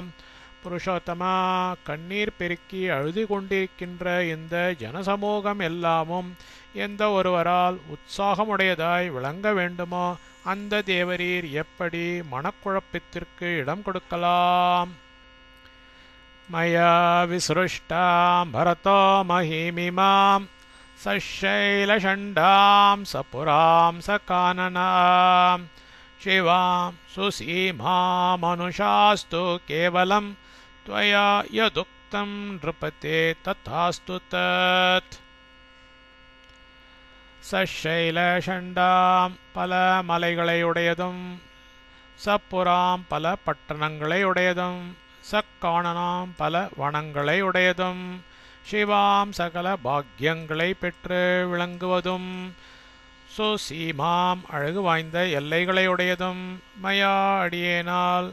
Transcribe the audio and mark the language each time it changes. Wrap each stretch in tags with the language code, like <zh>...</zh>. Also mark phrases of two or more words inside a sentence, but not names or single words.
<ta>புருஷோத்தமா, கண்ணீர் பெருக்கி அழுது கொண்டிருக்கின்ற இந்த ஜனசமூகம் எல்லாமும் எந்த ஒருவரால் உற்சாகமுடையதாய் விளங்க வேண்டுமோ அந்த தேவரீர் எப்படி மனக்குழப்பத்திற்கு இடம் கொடுக்கலாம்?</ta> <sa>मया विसृष्टां भरतो महीमिमां सशैलषण्डां सपुरां सकाननां शिवां सुसीमामनुशास्तु केवलं त्वया यदुक्तं नृपते तथास्तु तत्.</sa> <ta>சஷைலஷண்டாம் பல மலைகளையுடையதும் சப்புராம் பல பட்டணங்களையுடையதும் சக்காணனாம் பல வனங்களையுடையதும் சிவாம் சகல பாக்கியங்களை பெற்று விளங்குவதும் சுசீமாம் அழகு வாய்ந்த எல்லைகளையுடையதும் மயா அடியேனால்</ta>